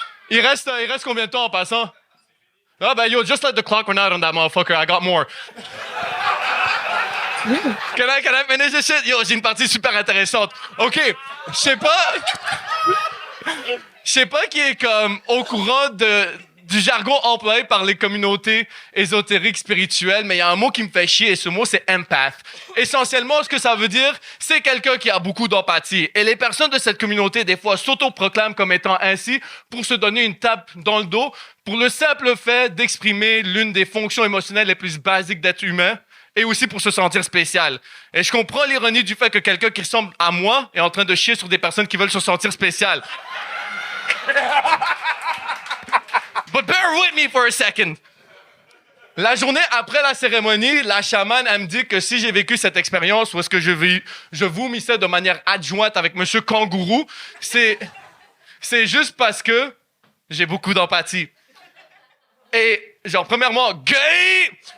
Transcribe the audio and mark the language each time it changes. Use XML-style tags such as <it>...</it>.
<fr>Il reste combien de temps en passant?</fr> <en>Ah ben yo, just let the clock run out on that motherfucker, I got more. Can I finish this shit?</en> <fr>Yo, j'ai une partie super intéressante. OK, je sais pas qui est comme au courant du jargon employé par les communautés ésotériques spirituelles, mais il y a un mot qui me fait chier et ce mot, c'est empath. Essentiellement, ce que ça veut dire, c'est quelqu'un qui a beaucoup d'empathie. Et les personnes de cette communauté, des fois, s'autoproclament comme étant ainsi pour se donner une tape dans le dos pour le simple fait d'exprimer l'une des fonctions émotionnelles les plus basiques d'être humain et aussi pour se sentir spécial. Et je comprends l'ironie du fait que quelqu'un qui ressemble à moi est en train de chier sur des personnes qui veulent se sentir spéciales.</fr> <en>But bear with me for a second.</en> <fr>La journée après la cérémonie, la chamane, elle me dit que si j'ai vécu cette expérience où est-ce que je vomissais de manière adjointe avec Monsieur Kangourou, c'est juste parce que j'ai beaucoup d'empathie. Et, genre, premièrement, gay!</fr>